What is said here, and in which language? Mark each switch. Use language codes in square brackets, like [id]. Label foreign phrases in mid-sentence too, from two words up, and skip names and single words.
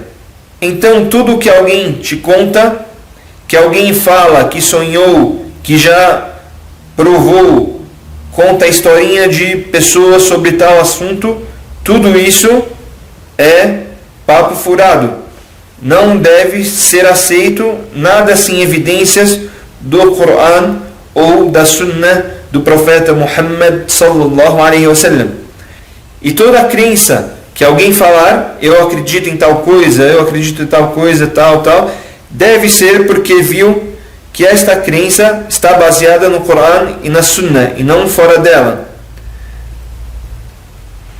[pt] Então tudo que alguém te conta, que alguém fala, que sonhou, que já provou, conta a historinha de pessoas sobre tal assunto, tudo isso é papo furado. Não deve ser aceito nada sem evidências do Corão ou da Sunnah do profeta Muhammad [ar] صلى الله عليه وسلم. [pt] E toda crença que alguém falar, eu acredito em tal coisa, tal, deve ser porque viu que esta crença está baseada no Corão e na Sunnah, e não fora dela.